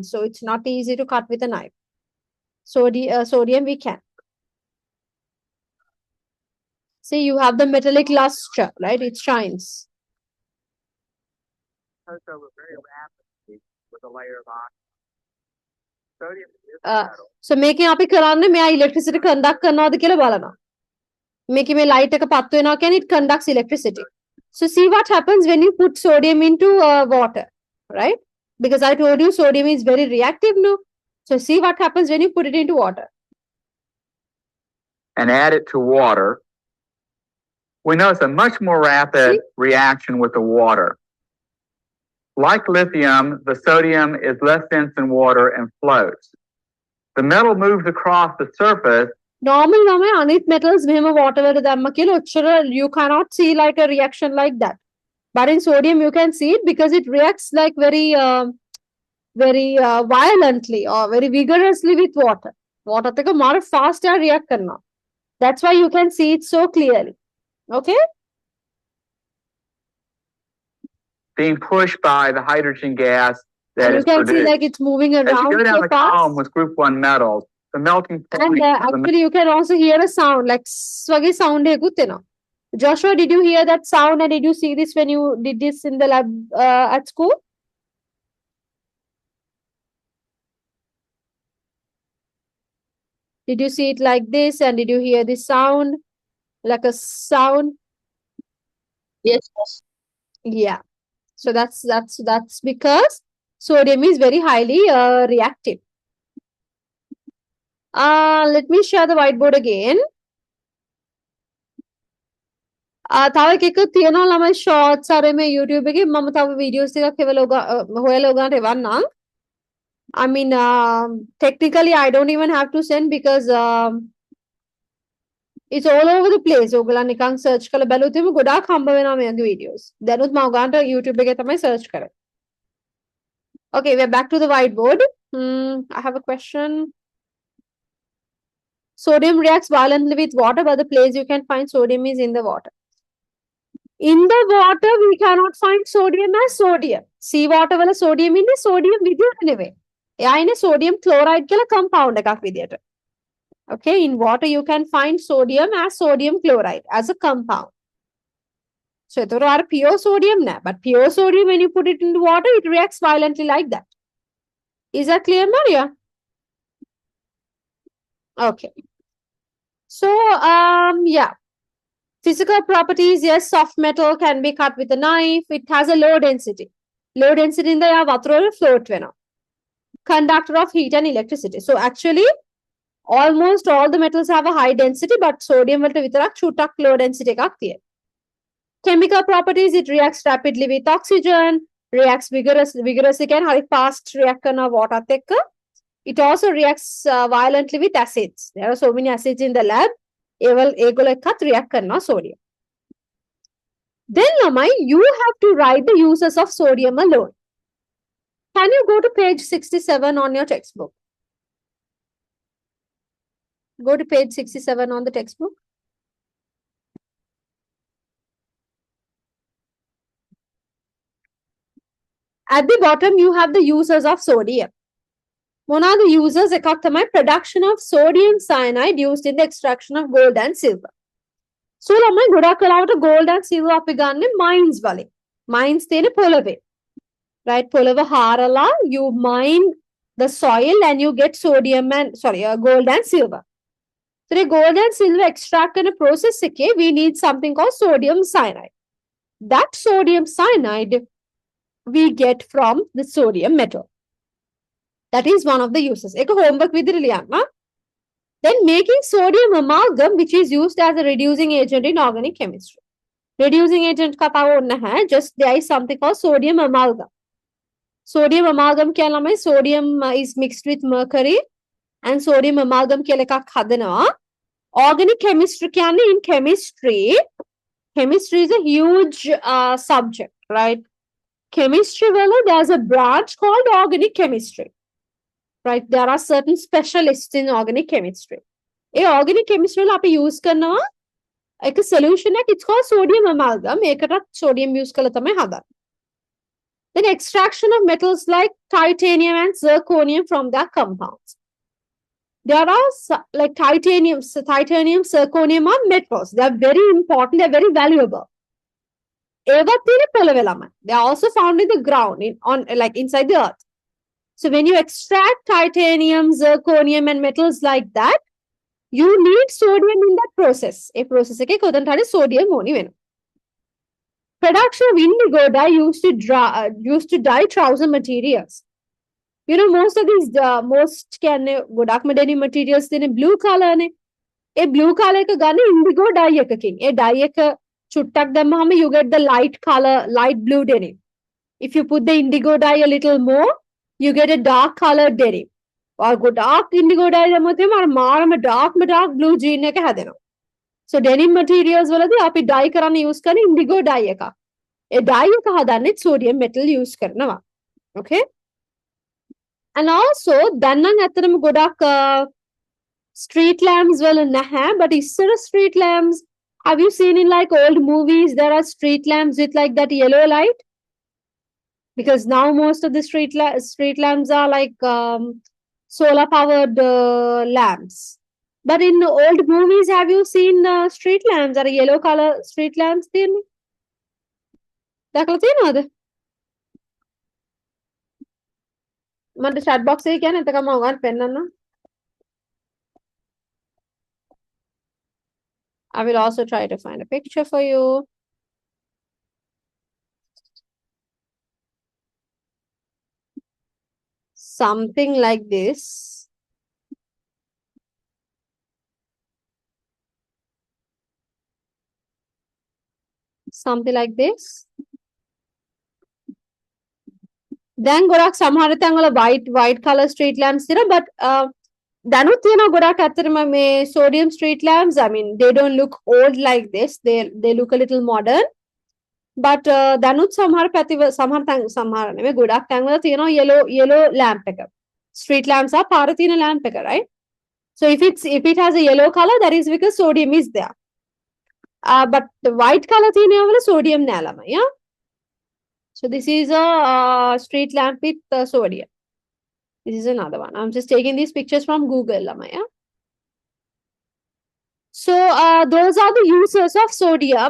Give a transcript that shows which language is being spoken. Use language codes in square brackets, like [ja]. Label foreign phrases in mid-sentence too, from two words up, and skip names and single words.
[en] So it's not easy to cut with a knife. Sodium we can. See, you have the metallic luster, right? It shines. Goes over very rapidly with a layer of oxygen. Sodium is Uh, metal. [si] so මේකෙන් අපි කරන්නේ මෙයා [en] electricity conduct [si] කරනවාද කියලා බලනවා. මේකේ මේ light එක පත්තු වෙනවා කියන්නේ [en] it conducts electricity. So see what happens when you put sodium into water, right? Because I told you sodium is very reactive, no? So see what happens when you put it into water. And add it to water. We notice a much more rapid reaction with the water. Like lithium, the sodium is less dense than water and floats. The metal moves across the surface. Normal [si] නම අනිත් metals මෙහෙම water වලට දැම්ම කියලා ඔච්චර [en] you cannot see like a reaction like that. But in sodium you can see it because it reacts like very violently or very vigorously with water. [si] Water එක මාර [en] fast react [si] කරනවා. [en] That's why you can see it so clearly. Okay? Being pushed by the hydrogen gas that And you is can see produced. like it's moving As you around go down so the column fast. with group 1 metals, the melting point And of the actually you can also hear a sound like swaggy sound [si] එකකුත් එනවා. [en] Joshua, did you hear that sound and did you see this when you did this in the lab at school? Did you see it like this and did you hear this sound? Like a sound? Yes, yes. Yeah. So that's because sodium is very highly reactive. Let me share the whiteboard again. [si] තව එකක තියෙනවා ළමයි shorts අර මේ YouTube එකේ මම තව videos ටිකක් හොයලා ඔයගලන්ට එවන්නම්. [en] I mean technically I don't even have to send because it's all over the place. [si] ඔයගලන් නිකන් search කරලා බැලුවොත් එimhe ගොඩාක් හම්බ වෙනවා මේ වගේ videos. දැනුත් මම ඔයගලන්ට YouTube එකේ තමයි search කරේ. [en] Okay, we're back to the whiteboard. I have a question. Sodium reacts violently with water, but the place you can find sodium is in the water. In the water, we cannot find sodium as sodium. [si] Sea water වල sodium ඉන්නේ sodium විදියට නෙවෙයි. එයා ඉන්නේ [en] sodium chloride [si] කියලා compound එකක් විදියට. [en] Okay, in water you can find sodium as sodium chloride as a compound. [si] So ඒතර අර [en] pure sodium [si] නෑ. [en] But pure sodium when you put it into water, it reacts violently like that. Is that clear, Maria? Okay. So yeah. Physical properties, yes, soft metal can be cut with a knife. It has a low density. Low density in the වතුර float වෙනවා. Conductor of heat and electricity. So actually, almost all the metals have a high density, but sodium [si] වලට විතරක් චුට්ටක් [en] low density [si] එකක් තියෙනවා. [en] Chemical properties, it reacts rapidly with oxygen, reacts vigorously can very fast react කරන water එක්ක. It also reacts violently with acids. There are so many acids in the lab. [si] ඒගොල්ලෝ එක්කත් react කරනවා sodium. [en] Then lamai, you have to write the uses of sodium alone. Can you go to page 67 on your textbook? Go to page 67 on the textbook. At the bottom, you have the uses of sodium. One of the uses [si] එකක් තමයි [en] production of sodium cyanide used in the extraction of gold and silver. [si] So ළමයි ගොඩක් වෙලාවට [en] gold and silver [si] අපි ගන්න mines වලින්. [en] Mines [si] තියෙන පොළවේ. [en] Right? [si] පොළව හාරලා [en] you mine the soil and you get sodium and gold and silver. So the gold and silver extract in a process එකේ we need something called sodium cyanide. That sodium cyanide we get from the sodium metal. That is one of the uses. Ek homework [si] විදිහට ලියන්න. [en] Then making sodium amalgam, which is used as a reducing agent in organic chemistry. Reducing agent [si] කතාව ඕනේ නැහැ. [en] Just there is something called sodium amalgam. Sodium amalgam [si] කියන්නේ ළමයි [en] sodium is mixed with mercury and sodium amalgam [si] කියලා එකක් හදනවා. [en] Organic chemistry කියන්නේ in chemistry is a huge subject, right? Chemistry වල there's a branch called organic chemistry. Right? There are certain specialists in organic chemistry. [si] A [en] organic chemistry [si] වල අපි use කරනවා එක solution එකක්, [en] it's called sodium amalgam. [si] ඒකටත් sodium use කරලා තමයි හදන්නේ. [en] Then extraction of metals like titanium and zirconium from their compounds. there are like titanium, zirconium are metals. They are very important. They are very valuable. They are also found in the ground, like inside the earth. So when you extract titanium, zirconium, and metals like that, you need sodium in that process. [si] A process එකේ sodium ඕනි වෙනවා. [en] Production of indigo dye used to dye trouser materials. You know, most of these ගොඩක්ම denim materials තියෙන blue color නේ. ඒ blue color [si] එක ගන්න [en] indigo dye [si] එකකින්. ඒ [en] dye [si] එක චුට්ටක් දැම්මහම [en] you get the light color, light blue denim. If you put the indigo dye a little more, you get a dark colored denim. Or dark indigo dye [si] දැම්මොත් එහෙම අර මාරම [en] dark blue jean එක හැදෙනවා. So denim materials [si] වලදී අපි dye කරන්න use කරන [en] indigo dye එකක්. [si] ඒ dye එක හදන්නේ [en] sodium metal [si] use කරනවා. Okay? And also දැන් නම් ඇත්තටම ගොඩක් [en] street lamps [si] වල නැහැ, [en] but ඉස්සර street lamps, have you seen in like old movies there are street lamps with like that yellow light? Because now most of the street lamps are like solar powered lamps. But in old movies, have you seen street lamps? Are yellow color street lamps? [si] දැකලා තියෙනවද? මට [en] chat box [si] එකේ කියන්නේ එතකම ඔයගොල්ලන් පෙන්නන්න. [en] I will also try to find a picture for you. Something like this. Something like this. [si] Then ගොඩක් සමහර තැන්වල [en] white color street lamps [si] තියෙනවා, but දැනුත් තියෙනවා ගොඩක් ඇත්තටම මේ [en] sodium street lamps. I mean, they don't look old like this. They look a little modern. [si] But දැනුත් සමහර සමහර නෙමෙයි ගොඩක් තැන්වල තියෙනවා [en] yellow lamp [si] එක. [en] Street lamps are [si] පාර තියෙන [en] lamp එක, right? So if it has a yellow color, that is because sodium is there. But the white color [si] තියෙනවා වල [en] sodium නෑ ළමයි, yeah? So this is a street lamp with sodium. This is another one. I'm just taking these pictures from Google, ළමයි, yeah? So those are the uses of sodium.